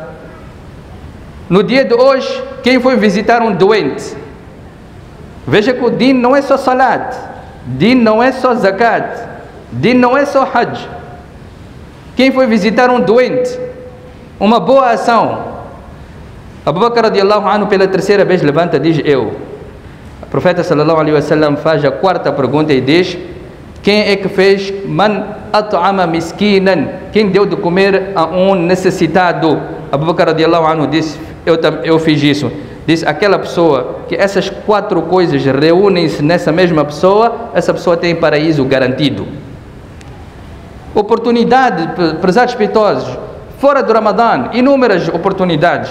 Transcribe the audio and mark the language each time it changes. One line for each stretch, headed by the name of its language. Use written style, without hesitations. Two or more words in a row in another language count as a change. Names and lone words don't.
Portuguese: No dia de hoje, quem foi visitar um doente? Veja que o din não é só salat, din não é só zakat, din não é só hajj. Quem foi visitar um doente? Uma boa ação. Abu Bakr
Arabic: رضي الله عنه
Portuguese: pela terceira vez levanta e diz, eu. O profeta
Arabic: صلى الله عليه وسلم
Portuguese: faz a quarta pergunta e diz, quem é que fez
Arabic: من أطعم مسكينا?
Portuguese: Quem deu de comer a um necessitado? Abu Bakr
Arabic: رضي الله عنه
Portuguese: disse, eu fiz isso. Diz, aquela pessoa, que essas 4 coisas reúnem-se nessa mesma pessoa, essa pessoa tem paraíso garantido. Oportunidade, prezados respeitosos, fora do Ramadã, inúmeras oportunidades.